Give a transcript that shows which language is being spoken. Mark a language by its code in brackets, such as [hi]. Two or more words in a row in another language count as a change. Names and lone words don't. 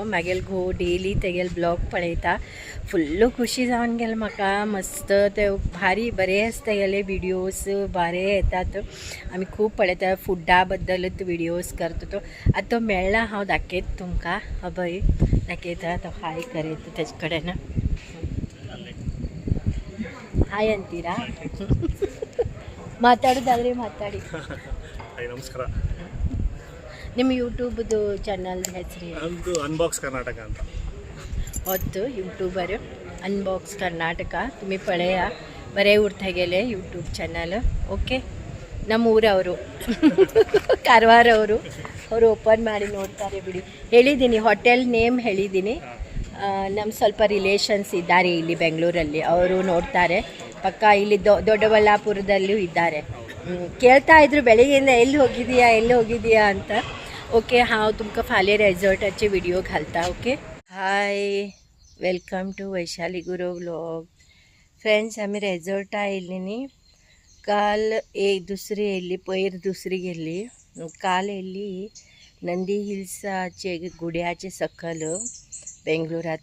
[kok] मागीर घो डेली तेगेले ब्लॉग पळयता. फुल्ल खुशी जावन गेले म्हाका. मस्त ते भारी बरे आसता तेगेले विडियोज बरे येतात. आमी खूब पळयता. फुडा बद्दलूच विडियोज करता तो. आतां तो मेळ्ळा, हांव दाखयता तुमकां. हबय दाखयता तो. हाय करीत तेजे कडेन. [kn] ಹಾಯ್ ಅಂತೀರಾ? ಮಾತಾಡೋದಾದ್ರೆ ಮಾತಾಡಿ. ಹಾಯ್, ನಮಸ್ಕಾರ. ನಿಮ್ಮ ಯೂಟ್ಯೂಬ್ದು ಚಾನಲ್ ಹೆಸರು? ನಮ್ಮದು ಅನ್ಬಾಕ್ಸ್ ಕರ್ನಾಟಕ ಅಂತ. [kok] होत यूट्यूबर अनबॉक्स कर्नाटक. तुम्ही पळया, बरे उरता गेले [en] YouTube channel. [kn] ಓಕೆ, ನಮ್ಮ ಊರವರು ಕಾರವಾರವರು. ಅವರು ಓಪನ್ ಮಾಡಿ ನೋಡ್ತಾರೆ ಬಿಡಿ. ಹೇಳಿದ್ದೀನಿ, [en] hotel name [kn] ಹೇಳಿದ್ದೀನಿ. ನಮ್ಮ ಸ್ವಲ್ಪ ರಿಲೇಷನ್ಸ್ ಇದ್ದಾರೆ ಇಲ್ಲಿ ಬೆಂಗಳೂರಲ್ಲಿ, ಅವರು ನೋಡ್ತಾರೆ. ಪಕ್ಕ ಇಲ್ಲಿ ದೊಡ್ಡಬಳ್ಳಾಪುರದಲ್ಲೂ ಇದ್ದಾರೆ. ಕೇಳ್ತಾ ಇದ್ರು ಬೆಳಿಗ್ಗೆಯಿಂದ ಎಲ್ಲಿ ಹೋಗಿದೀಯಾ ಅಂತ. [kok] ओके, हांव तुमकां फाल्यां रेजॉर्टाचे व्हिडियो घालता. [en] Okay, hi, welcome to Vaishali Gurav vlog. [kok] फ्रेंड्स, आमी रेजॉर्टा येयल्ली न्ही. काल एक दुसरी येयल्ली, पयर दुसरी गेल्ली. काल येयल्ली नंदी हिल्साचे गुड्याचे सकल बेंगलोरात.